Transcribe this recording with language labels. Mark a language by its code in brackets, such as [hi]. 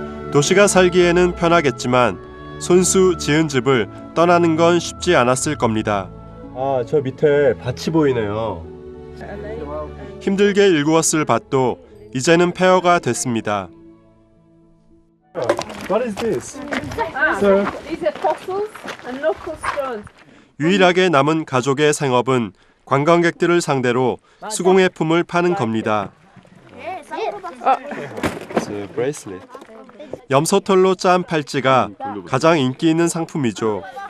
[ko] 도시가 살기에는 편하겠지만 손수 지은 집을 떠나는 건 쉽지 않았을 겁니다. 아, 저 밑에 밭이 보이네요. 힘들게 일구었을 밭도 이제는 폐허가 됐습니다. [en] What is this? Sir. These are fossils and local stones. [ko] 유일하게 남은 가족의 생업은 관광객들을 상대로 수공예품을 파는 겁니다. [en] It's a bracelet. [ko] 염소털로 짠 팔찌가 가장 인기 있는 상품이죠.